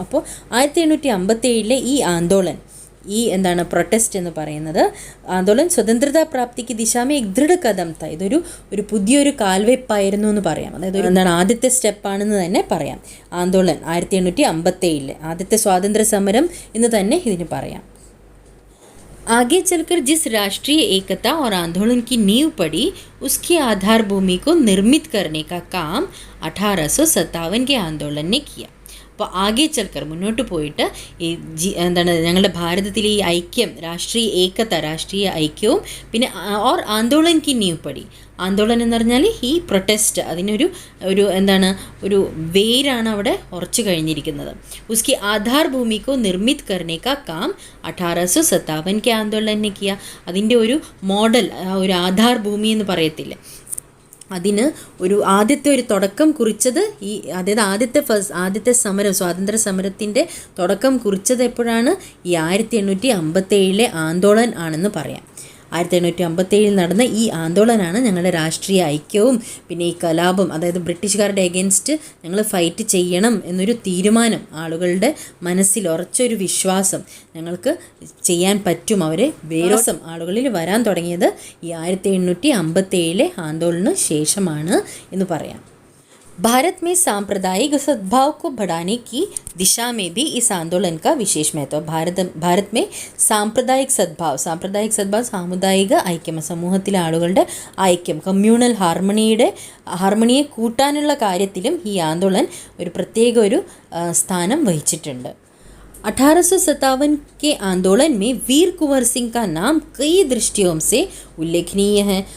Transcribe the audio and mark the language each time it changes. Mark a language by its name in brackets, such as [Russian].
[Malayalam] അപ്പോൾ 1857 ഈ ആന്തോളൻ, ഈ എന്താണ് പ്രൊട്ടസ്റ്റ് എന്ന് പറയുന്നത്, [Hindi] ആന്തോളൻ സ്വതന്ത്രതാ പ്രാപ്തിക്ക് ദിശാമേ എക് ദൃഢ കദം ത. [Malayalam] ഇതൊരു പുതിയൊരു കാൽവെപ്പായിരുന്നു എന്ന് പറയാം. അതായത് എന്താണ് ആദ്യത്തെ സ്റ്റെപ്പാണെന്ന് തന്നെ പറയാം. ആന്തോളൻ 1857 ആദ്യത്തെ സ്വാതന്ത്ര്യ സമരം എന്ന് തന്നെ ഇതിന് പറയാം. [Hindi] आगे चलकर जिस राष्ट्रीय एकता और आंदोलन की नींव पड़ी, उसकी आधार भूमि को निर्मित करने का काम 1857 के आंदोलन ने किया. [Malayalam] അപ്പോൾ ആകെ ചൽക്കർ മുന്നോട്ട് പോയിട്ട് എന്താണ് ഞങ്ങളുടെ ഭാരതത്തിലെ ഈ ഐക്യം, രാഷ്ട്രീയ ഐക്യവും പിന്നെ [Hindi] ഓർ ആന്തോളൻ കി നീവ് പടി. [Malayalam] ആന്തോളൻ എന്ന് പറഞ്ഞാൽ ഈ പ്രൊട്ടസ്റ്റ്, അതിനൊരു ഒരു വേരാണ് അവിടെ ഉറച്ചു കഴിഞ്ഞിരിക്കുന്നത്. [Hindi] ഉസ്കി ആധാർ ഭൂമിക്കോ നിർമ്മിത് കർണേ കാ കാം 1857 കെ ആന്തോളനെ കിയ. [Malayalam] അതിൻ്റെ ഒരു മോഡൽ, ഒരു ആധാർ ഭൂമി എന്ന് പറയത്തില്ലേ, അതിന് ആദ്യത്തെ ഒരു തുടക്കം കുറിച്ചത് അതായത് ആദ്യത്തെ സമരം, സ്വാതന്ത്ര്യ സമരത്തിൻ്റെ തുടക്കം കുറിച്ചത് എപ്പോഴാണ്? ഈ 1857 ആന്തോളൻ ആണെന്ന് പറയാം. 1857 നടന്ന ഈ ആന്തോളനാണ് ഞങ്ങളുടെ രാഷ്ട്രീയ ഐക്യവും പിന്നെ ഈ കലാപം, അതായത് ബ്രിട്ടീഷുകാരുടെ എഗൻസ്റ്റ് ഞങ്ങൾ ഫൈറ്റ് ചെയ്യണം എന്നൊരു തീരുമാനം, ആളുകളുടെ മനസ്സിൽ ഉറച്ചൊരു വിശ്വാസം, ഞങ്ങൾക്ക് ചെയ്യാൻ പറ്റും, അവരെ വേരോസം ആളുകളിൽ വരാൻ തുടങ്ങിയത് ഈ 1857 ആന്തോളന് ശേഷമാണ് എന്ന് പറയാം. [Hindi] भारत में सांप्रदायिक सद्भाव को बढ़ाने की दिशा में भी इस आंदोलन का विशेष महत्व. भारत में സാമ്പ്രദായിക് സദ്ഭാവ് [Malayalam] സാമുദായിക ഐക്യം, സമൂഹത്തിലെ ആളുകളുടെ ഐക്യം, കമ്മ്യൂണൽ ഹാർമണിയെ കൂട്ടാനുള്ള കാര്യത്തിലും ഈ ആന്തോളൻ ഒരു പ്രത്യേക സ്ഥാനം വഹിച്ചിട്ടുണ്ട്. [Hindi] 1857 के आंदोलन में वीर कुंवर सिंह का नाम कई दृष्टियों से उल्लेखनीय है.